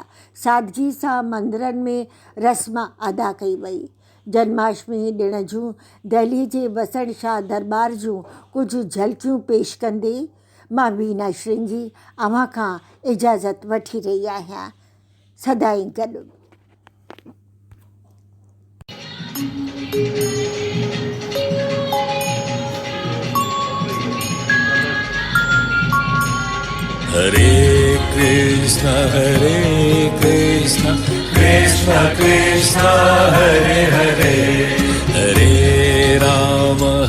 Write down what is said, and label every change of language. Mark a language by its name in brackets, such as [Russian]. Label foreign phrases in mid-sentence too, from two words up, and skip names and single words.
[Sindhi] सादगी सां मंदरनि में रस्म अदा कई वई। जन्माष्टमी ॾिण जूं दिल्ली जे वसण शाह दरबार जूं कुझु झलकियूं पेश कंदे मां वीना श्रृंगी अव्हां खां इजाज़त वठी रही आहियां। सदाई गॾु। हरे कृष्ण कृष्ण कृष्ण हरे हरे हरे राम